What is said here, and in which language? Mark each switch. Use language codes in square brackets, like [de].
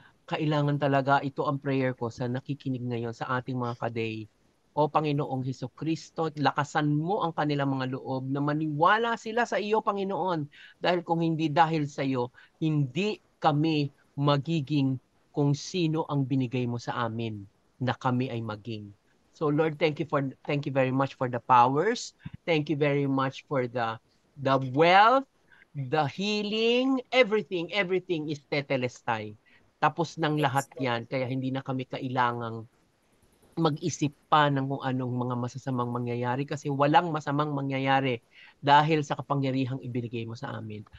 [tl] Kailangan talaga, ito ang prayer ko sa nakikinig ngayon sa ating mga kaday. O Panginoong Hesukristo, lakasan mo ang kanilang mga loob na maniwala sila sa iyo, Panginoon. Dahil kung hindi dahil sa iyo, hindi kami magiging kung sino ang binigay mo sa amin na kami ay maging. [en] So Lord, thank you very much for the powers. Thank you very much for the wealth, the healing, everything is tetelestai. [tl] Tapos ng lahat [en] Yes, Lord. [tl] yan, kaya hindi na kami kailangang mag-isip pa ng kung anong mga masasamang mangyayari kasi walang masamang mangyayari dahil sa kapangyarihang ibinigay mo sa amin.